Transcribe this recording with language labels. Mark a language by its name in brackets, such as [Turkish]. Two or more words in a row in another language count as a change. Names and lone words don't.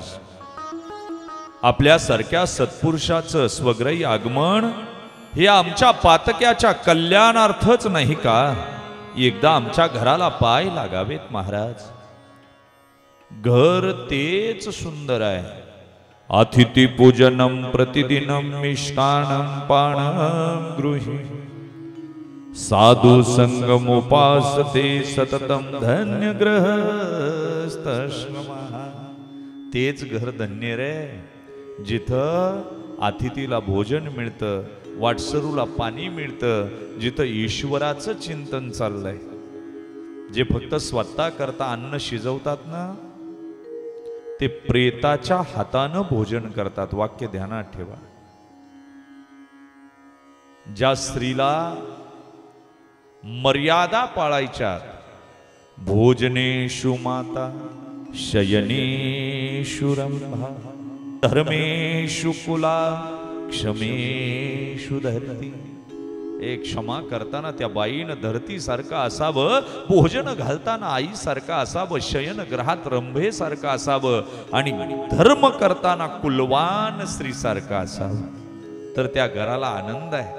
[Marathi] आपल्यासारख्या सत्पुरुषाचं स्वग्रही आगमन हे आमच्या पातक्याच्या कल्याणार्थच नाही का? एकदा आमच्या घराला पाय लागावेत महाराज. घर तेच सुंदर आहे. [Sanskrit] अतिथी पूजनम प्रतिदिनम मिष्टान्नम पानम गृही साधु संगमुपासते सततम धन्य गृहस्थाश्रमः. [Marathi] तेच घर धन्य रे, जिथं अतिथीला भोजन मिळतं, वाटसरूला पाणी मिळतं, जिथं ईश्वराचं चिंतन चाललंय. जे फक्त स्वतः करता अन्न शिजवतात ना, ते प्रेताच्या हातानं भोजन करतात. वाक्य ध्यानात ठेवा. ज्या स्त्रीला मर्यादा पाळायच्यात, [Sanskrit] भोजनेषु माता शयनेषु रंभा धर्मेषु कुला क्षमेषु धरती. [Marathi] एक क्षमा करताना त्या बाईनं धरतीसारखं असावं, भोजन घालताना आईसारखं असावं, शयनगृहात रंभेसारखं असावं आणि धर्म करताना कुलवान स्त्रीसारखं असावं, तर त्या घराला आनंद आहे.